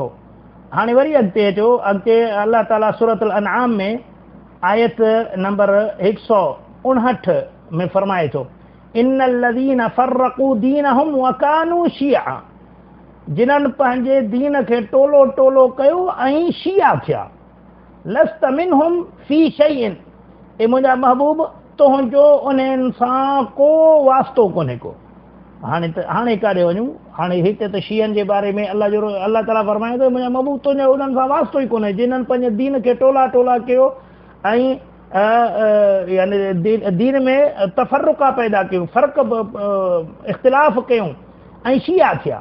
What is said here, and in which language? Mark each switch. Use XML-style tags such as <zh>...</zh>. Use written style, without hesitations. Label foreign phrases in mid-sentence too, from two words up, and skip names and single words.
<sd>हाणे वरी अॻिते अचो, अॻिते अल्लाह ताला सूरत अनआम में आयत नंबर 159 में फरमाए थो</sd> <ar>إن الذين فرقوا دينهم وكانوا شيعا,</ar> <sd>जिन्हनि पंहिंजे दीन खे टोलो टोलो कयो ऐं शिया थिया।</sd> <ar>لست منهم في شيء,</ar> <sd>ए मुंहिंजा महबूब तुंहिंजो उन्हनि सां को वास्तो कोन्हे को। हाणे काॾे वञूं, हाणे हिते त शियनि जे बारे में अल्लाह ताला फरमाए थो मुंहिंजा महबूब तुंहिंजो उन्हनि सां वास्तो ई कोन्हे जिन्हनि पंहिंजे दीन खे टोला टोला कयो ऐं यानी दीन में तफ़र्रुक़ा पैदा कयूं, फ़र्क़ इख़्तिलाफ़ कयूं ऐं शिया थिया।</sd>